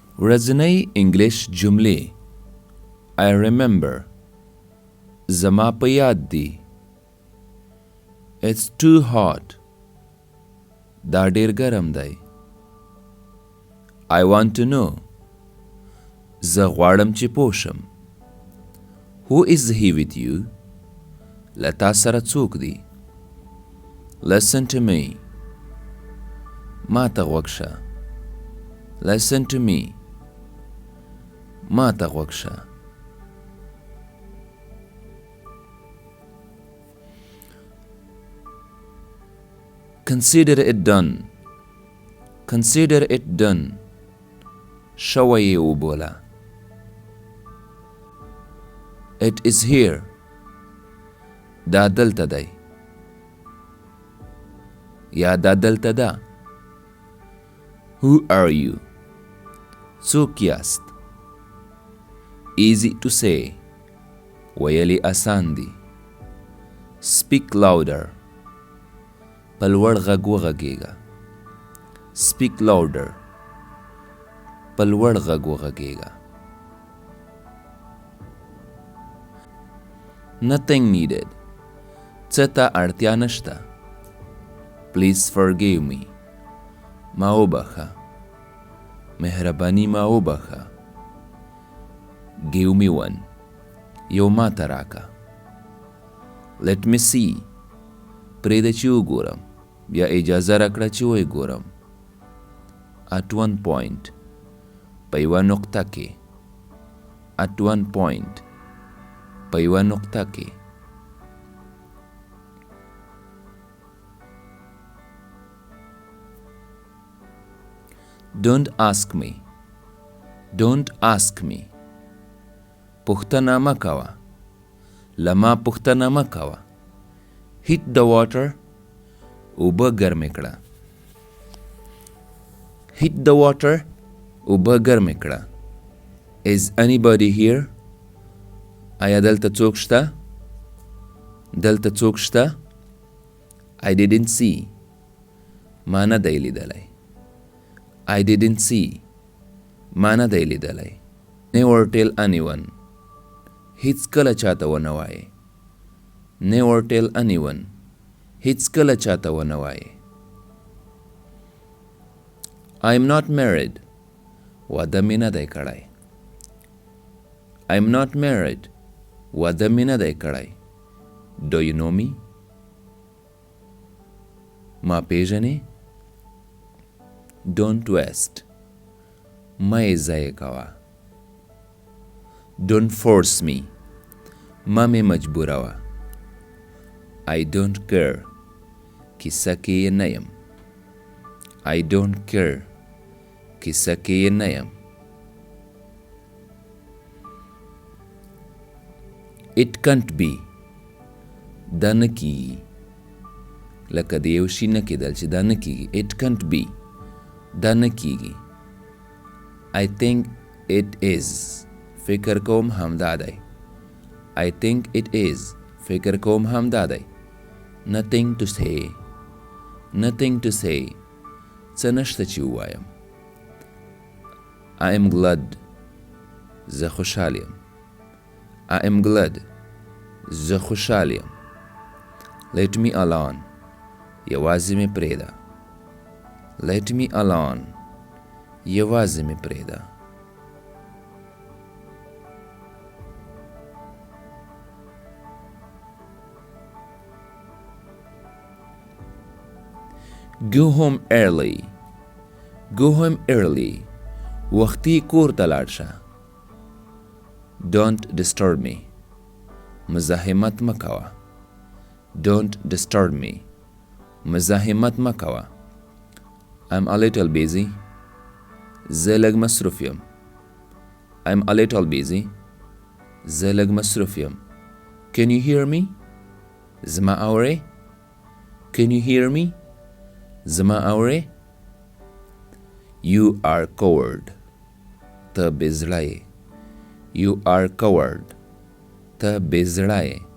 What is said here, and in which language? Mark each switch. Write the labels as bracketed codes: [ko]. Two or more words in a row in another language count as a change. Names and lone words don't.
[ps] ورځنۍ انګلېش جملې [en] I remember [ps] زما په یاد دي [en] It's too hot [ps] دا ډیر ګرم دی [en] I want to know [ps] زه غواړم چې پوه شم [en] Who is he with you [ps] له تا سره څوک دی [en] Listen to me [ps] ما ته غوږ شه [en] Listen to me [ps] ما ته غوږ شه [en] Consider it done Consider it done [ps] شوی یې وبوله [en] It is here [ps] دا دلته دی یا دا دلته ده [en] Who are you [ps] څوک یاست [en] Easy to say [ps] ویلی آسان دی [en] Speak louder [ps] په لوړ غږ وغږیږه [en] Speak louder [ps] په لوړ غږ وغږیږه [en] Nothing needed [ps] څه ته اړتیا نشته [en] Please forgive me [ps] ما وبخه مهرباني ما وبخه [en] Give me one [ps] یو ما ته راکه [en] Let me see [ps] پرېږده چې وګورم بیا اجازه راکړه چې ویې ګورم [en] At one point [ps] په یوه نقطه کې [en] At one point [ps] په یوه نقطه کې [en] Don't ask me Don't ask me [ps] پوښتنه مه کوه له ما پوښتنه مه کوه [en] Heat the water [ps] اوبه ګرمې کړه [en] Heat the water [ps] اوبه ګرمې کړه [en] Is anybody here [ps] آیا دلته څوک شته دلته څوک شته [en] I didn't see [ps] ما نه دی لیدلی [en] I didn't see [ps] ما نه دی لیدلی [en] Never tell anyone [ps] هیڅ کله چاته ونه وایې [en] Never tell anyone [ps] هیڅ کله چاته ونه وایې [en] I'm not married [ps] واده مې نه دی کړی [en] I'm not married [ps] واده مې نه دی کړی [en] Do you know me [ps] ما پیژنې [en] Don't waste [ps] مه یې ضایع کوه [en] Don't force me [ps] مه مې مجبوروه [en] I don't care [ps] کیسه کې یې نه یم [en] I don't care [ps] کیسه کې یې نه یم [en] It can't be [ps] دا نه کیږي لکه د یو شي نه کېدل چې دا نه کیږي [en] It can't [ps] be دا نه کیږي [en] I think it is [ps] فکر کوم همدا دی I [en] think it is [ps] فکر کوم همدا دی [en] Nothing to say Nothing to say [ps] څه نشته چې ووایم [en] I am glad [ps] زه خوشحال یم [en] I am glad [ps] زه خوشحال یم [en] Let me alone [ps] یوازې مې پرېږده [en] Let me alone [ps] یوازې مې پرېږده [en] Go home early Go home early [ps] وختي کور ته لاړ شه [en] Don't disturb me مزاحمت [ps] مه کوه [en] Don't disturb me [ps] مزاحمت مه کوه [en] I'm a little busy [ps] زه لږ مصروف یم [en] I'm a little busy زه لږ مصروف یم Can you hear me [ps] زما اورې [en] Can you hear me [ps] زما اورې [en] You are coward [ps] ته بېزړه یې [en] You are coward [ps] ته بېزړه یې